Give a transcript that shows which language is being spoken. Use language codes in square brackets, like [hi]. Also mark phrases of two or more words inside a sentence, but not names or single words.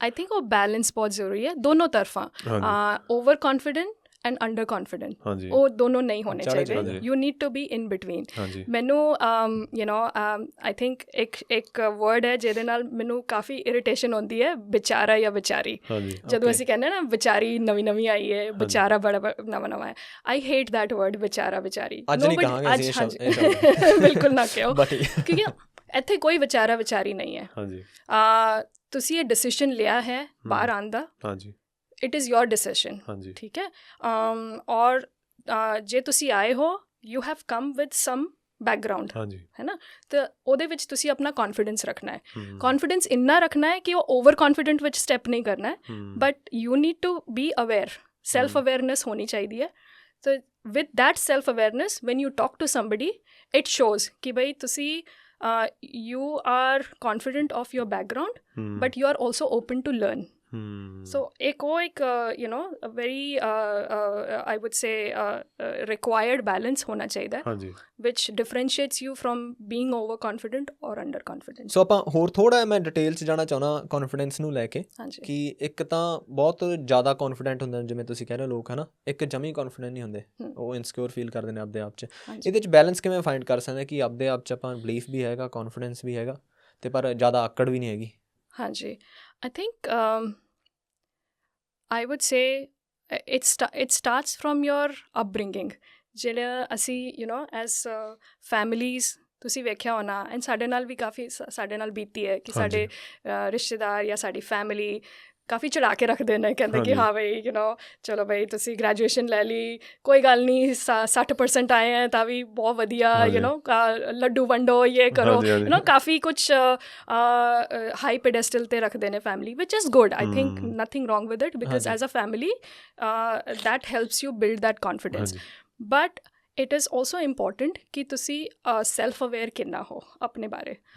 [en] I think [pa] ਉਹ ਬੈਲੈਂਸ ਬਹੁਤ ਜ਼ਰੂਰੀ ਹੈ ਦੋਨੋਂ ਤਰਫਾਂ [en] over confident and under confident [pa] ਉਹ ਦੋਨੋਂ ਨਹੀਂ ਹੋਣੇ ਚਾਹੀਦੇ [en] you need to be in between [pa] ਮੈਨੂੰ [en] I think [pa] ਇੱਕ ਵਰਡ ਹੈ ਜਿਹਦੇ ਨਾਲ ਮੈਨੂੰ ਕਾਫੀ ਇਰੀਟੇਸ਼ਨ ਹੁੰਦੀ ਹੈ ਵਿਚਾਰਾ ਜਾਂ ਵਿਚਾਰੀ ਜਦੋਂ ਅਸੀਂ ਕਹਿੰਦੇ ਨਾ ਵਿਚਾਰੀ ਨਵੀਂ ਆਈ ਹੈ ਵਿਚਾਰਾ ਬੜਾ ਨਵਾਂ ਹੈ [en] I hate that word [pa] ਵਿਚਾਰਾ ਵਿਚਾਰੀ ਬਿਲਕੁਲ ਨਾ ਕਹੋ ਕਿਉਂਕਿ ਇੱਥੇ ਕੋਈ ਵਿਚਾਰਾ ਵਿਚਾਰੀ ਨਹੀਂ ਹੈ ਤੁਸੀਂ ਇਹ ਡਿਸੀਜ਼ਨ ਲਿਆ ਹੈ ਬਾਹਰ ਆਉਣ ਦਾ [en] it is your decision [pa] ਠੀਕ ਹੈ ਔਰ ਜੇ ਤੁਸੀਂ ਆਏ ਹੋ [en] you have come with some background [pa] ਹੈ ਨਾ ਤਾਂ ਉਹਦੇ ਵਿੱਚ ਤੁਸੀਂ ਆਪਣਾ ਕੌਨਫੀਡੈਂਸ ਰੱਖਣਾ ਹੈ ਕੌਨਫੀਡੈਂਸ ਇੰਨਾ ਰੱਖਣਾ ਹੈ ਕਿ [en] ਉਹ over confident [pa] ਵਿੱਚ ਸਟੈਪ ਨਹੀਂ ਕਰਨਾ ਹੈ [en] but you need to be aware self awareness [pa] ਹੋਣੀ ਚਾਹੀਦੀ ਹੈ [en] ਸੋ with that self awareness when you talk to somebody it shows [pa] ਕਿ ਬਈ ਤੁਸੀਂ [en] you are confident of your background but you are also open to learn so ek a very I would say required balance [hi] होना चाहिए [en] which differentiates you from being overconfident or underconfident [pa] so ਆਪਾਂ ਹੋਰ ਥੋੜਾ ਮੈਂ ਡਿਟੇਲ 'ਚ ਜਾਣਾ ਚਾਹੁੰਦਾ ਕੌਨਫੀਡੈਂਸ ਨੂੰ ਲੈ ਕੇ ਕਿ ਇੱਕ ਤਾਂ ਬਹੁਤ ਜ਼ਿਆਦਾ ਕੌਨਫੀਡੈਂਟ ਹੁੰਦੇ ਨੇ ਜਿਵੇਂ ਤੁਸੀਂ ਕਹਿ ਰਹੇ ਹੋ ਲੋਕ ਹੈ ਨਾ ਇੱਕ ਜਮੀ ਕੌਨਫੀਡੈਂਟ ਨਹੀਂ ਹੁੰਦੇ ਉਹ ਇਨਸਿਕਿਉਰ ਫੀਲ ਕਰਦੇ ਨੇ ਆਪਦੇ ਆਪ 'ਚ ਇਹਦੇ 'ਚ ਬੈਲੈਂਸ ਕਿਵੇਂ ਫਾਈਂਡ ਕਰ ਸਕਦੇ ਕਿ ਆਪਦੇ ਆਪ 'ਚ ਆਪਾਂ ਬਲੀਫ ਵੀ ਹੈਗਾ ਕੌਨਫੀਡੈਂਸ ਵੀ ਹੈਗਾ ਅਤੇ ਪਰ ਜ਼ਿਆਦਾ ਆਕੜ ਵੀ ਨਹੀਂ ਹੈਗੀ ਹਾਂਜੀ [en] I think I would say it starts from your upbringing [pa] ਜਿਹੜਾ ਅਸੀਂ [en] as families [pa] ਤੁਸੀਂ ਵੇਖਿਆ ਹੋਣਾ ਐਂਡ ਸਾਡੇ ਨਾਲ ਵੀ ਕਾਫੀ ਸਾਡੇ ਨਾਲ ਬੀਤੀ ਹੈ ਕਿ ਸਾਡੇ ਰਿਸ਼ਤੇਦਾਰ ਜਾਂ ਸਾਡੀ ਫੈਮਿਲੀ ਕਾਫੀ ਚੜਾ ਕੇ ਰੱਖਦੇ ਨੇ ਕਹਿੰਦੇ ਕਿ ਹਾਂ ਬਈ ਚਲੋ ਬਈ ਤੁਸੀਂ ਗ੍ਰੈਜੂਏਸ਼ਨ ਲੈ ਲਈ ਕੋਈ ਗੱਲ ਨਹੀਂ 60% ਆਏ ਹੈ ਤਾਂ ਵੀ ਬਹੁਤ ਵਧੀਆ ਲੱਡੂ ਵੰਡੋ ਇਹ ਕਰੋ ਕਾਫੀ ਕੁਛ [en] high pedestal [pa] 'ਤੇ ਰੱਖਦੇ ਨੇ ਫੈਮਿਲੀ ਵਿਚ [en] is good I think nothing wrong with it because as a family that helps you build that confidence but it is also important [pa] ਕਿ ਤੁਸੀਂ [en] self aware [pa] ਕਿੰਨਾ ਹੋ ਆਪਣੇ ਬਾਰੇ